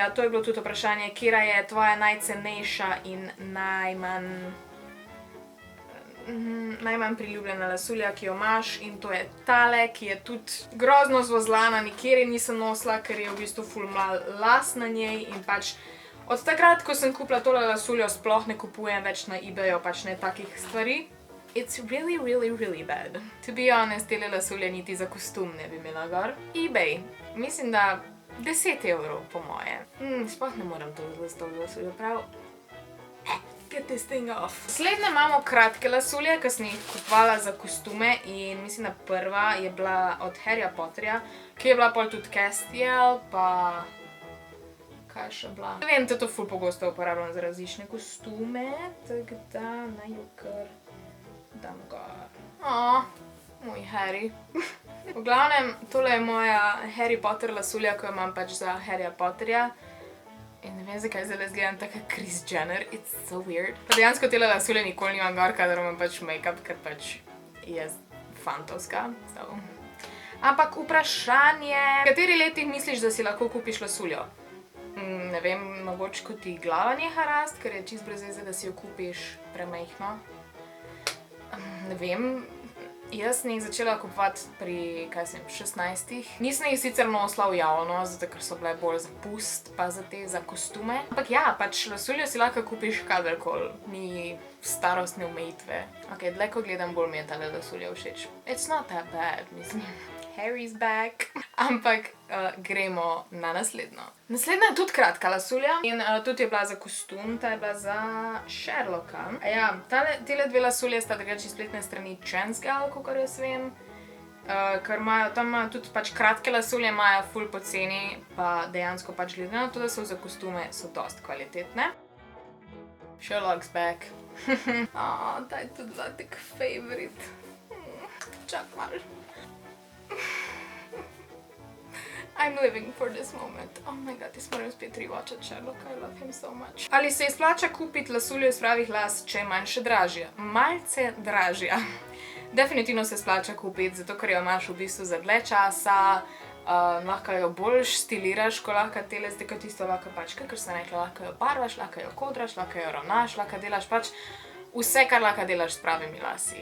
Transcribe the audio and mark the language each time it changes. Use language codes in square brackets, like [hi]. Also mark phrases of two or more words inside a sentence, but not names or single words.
[sl] To je bilo tudi vprašanje, katera je tvoja najcenejša in najmanj priljubljena lasulja, ki jo imaš, in to je tale, ki je tudi grozno zvozlana, nikjer je nisem nosila, ker je v bistvu ful malo las na njej in pač od takrat, ko sem kupila tole lasuljo, sploh ne kupujem več na eBayu, pač ne takih stvari. [en] It's really, really, really bad. To be honest, [sl] tele lasulje niti za kostum ne bi imela gor. eBay, mislim, da 10 € po moje. Sploh ne moram to lasuljo prav. [en] Get this thing off. [sl] Slednje imamo kratke lasulje, ki sem jih kupovala za kostume in mislim, da prva je bila od Harryja Potterja, ki je bila pol tudi Castiel, pa kaj je še bila? Ne vem, to ful pogosto uporabljam za različne kostume, tako da naj jo kar dam gor. Moj Harry. V glavnem, tole je moja Harry Potter lasulja, ko jo imam pač za Harryja Potterja. In ne vem, zakaj zdaj izgledam taka Kris Jenner, [en] it's so weird. [sl] Pa dejansko tele lasulje nikoli nimam gor, kadar imam pač make-up, ker pač je fantovska. Ampak vprašanje, v kateri letih misliš, da si lahko kupiš lasuljo? Ne vem, mogoče ko ti glava neha rast, ker je čist brez veze, da si jo kupiš premajhno. Ne vem. Jaz sem jih začela kupovati pri, 16. Nisem jih sicer nosila v javno, zato ker so bile bolj za pust, pa za kostume. Ampak ja, pač lasuljo si lahko kupiš kadarkoli, ni starostne omejitve. Ok, dlje ko gledam, bolj mi je tale lasulja všeč. [en] It's not that bad, mislim. Harry's back. [sl] Ampak gremo na naslednjo. Naslednja je tudi kratka lasulja in tudi je bila za kostum, ta je bila za Sherlocka. Ja, tele dve lasulje sta drugače spletne strani Transgal, kakor jaz vem. Ker tam imajo tudi pač kratke lasulje, imajo ful poceni, pa dejansko pač glede na to, da so za kostume, so dost kvalitetne. [en] Sherlock's back. [sl] Ta je tudi bila tak favorite. Čak malo. [en] I'm living for this moment. Oh my god, [sl] jaz moram spet rewatchat Sherlocka, [en] I love him so much. [sl] Ali se izplača kupiti lasuljo iz pravih las, če je manjše dražja? Malce dražja. Definitivno se splača kupiti, zato ker jo imaš v bistvu za dlje časa, lahko jo boljš stiliraš, ko lahko tele, zdaj kot tisto lahko pač, kakor sem rekla, lahko jo barvaš, lahko jo kodraš, lahko jo ravnaš, lahko delaš pač vse, kar lahko delaš s pravimi lasi.